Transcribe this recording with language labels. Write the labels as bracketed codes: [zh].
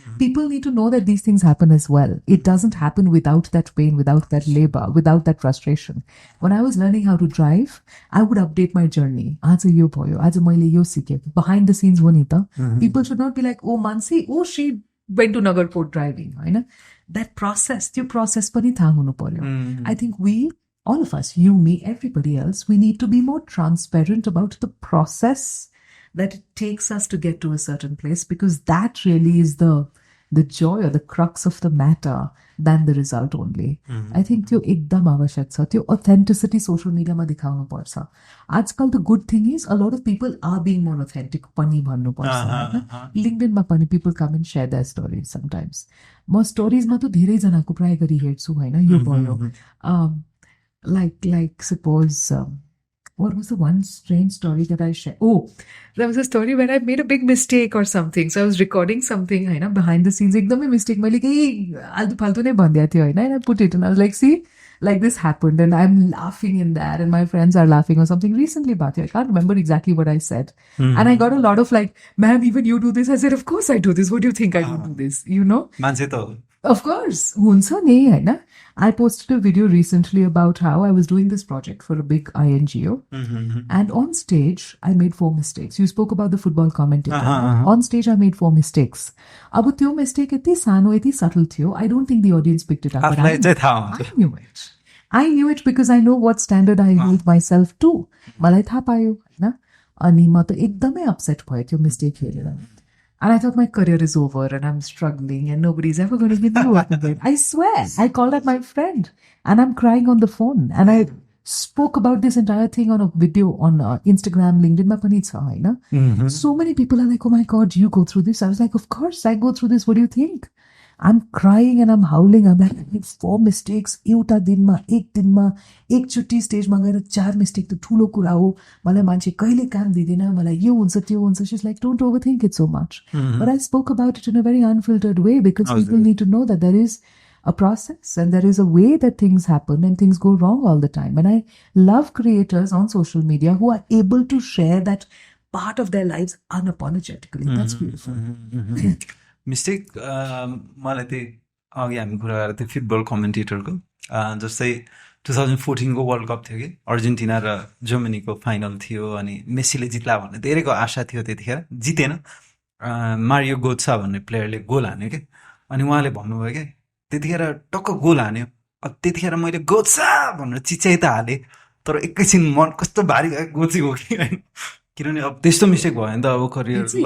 [en] People need to know that these things happen as well. It doesn't happen without that pain, without that labor, without that frustration. When I was learning how to drive, I would update my journey. [ne] Aaj yo bhayo, aaj maile yo sikhe. [en] Behind the scenes [ne] ho ni ta. [en] People should not be like, oh Mannsi, oh she went to Nagarkot driving. Right? That process, [ne] त्यो process पनि थाहा हुनु पर्यो. [en] I think we, all of us, you, me, everybody else, we need to be more transparent about the process that it takes us to get to a certain place, because that really is the joy or the crux of the matter than the result only. I think [ne] त्यो एकदम आवश्यक छ. त्यो authenticity social media मा दिखाउनु पर्छ. [en] आजकल the good thing is a lot of people are being more authentic [ne] पनि भन्नु पर्छ. [en] LinkedIn मा पनि people come and share their stories sometimes. [ne] म stories मा त धेरै जनाको प्राय गरी हेर्छु हैन, यो भयो. [en] Like suppose what was the one strange story that I shared? Oh, there was a story where I made a big mistake or something. So I was recording something, you know, behind the scenes. [ne] एकदमै mistake. मैले केही आल्तु फाल्तु नै भनिदिएको थियो हैन, [en] and I put it and I was like, see, like this happened, and I'm laughing in that, and my friends are laughing or something. Recently, Bhatia, I can't remember exactly what I said, and I got a lot of like, "Ma'am, even you do this." I said, "Of course I do this. What do you think I don't do this?" You know? [ne] मान्छे त [en] Of course, hunsa nahi hai na. I posted a video recently about how I was doing this project for a big INGO, and on stage I made 4 mistakes. You spoke about the football commentator. On stage I made 4 mistakes. [ne] Abu tyo mistake eti sano eti subtle थियो. [en] I don't think the audience picked it up. But I knew it. I knew it because I know what standard I hold myself to. [ne] मलाई थाहा पायो हैन. अनि म त एकदमै upset भयो त्यो mistake हेरेर. [en] And I thought my career is over and I'm struggling and nobody's ever going to give me work again. I swear. I called up my friend and I'm crying on the phone. And I spoke about this entire thing on a video on Instagram, LinkedIn. [ne] Ma pani cha, haina? [en] So many people are like, oh my God, you go through this. I was like, of course, I go through this. What do you think? I'm crying and I'm howling. I'm like, I made 4 mistakes. [ne] एउटा दिनमा, एकचोटि स्टेजमा गएर 4 mistake त ठुलो कुरा हो. मलाई मान्छे कहिले काम दिदैन, मलाई यो हुन्छ त्यो हुन्छ. [en] She's like, don't overthink it so much. But I spoke about it in a very unfiltered way because people need to know that there is a process and there is a way that things happen and things go wrong all the time. And I love creators on social media who are able to share that part of their lives unapologetically. That's beautiful. [ne] Mistake मलाई त्यही अघि हामी कुरा गरेर थियो football कमेन्टेटरको जस्तै 2014 को world cup थियो कि अर्जेन्टिना र जर्मनीको फाइनल थियो अनि मेसीले जित्ला भन्ने धेरैको आशा थियो त्यतिखेर जितेन मारियो गोत्सा भन्ने प्लेयरले गोल हान्यो के अनि उहाँले भन्नुभयो के त्यतिखेर टक्क गोल हान्यो त्यतिखेर मैले गोत्सा भनेर चिच्याइ त हालेँ तर एकैछिन मन कस्तो भारी भयो गोची हो कि हैन किनभने अब त्यस्तो मिस्टेक भयो नि त अब करियर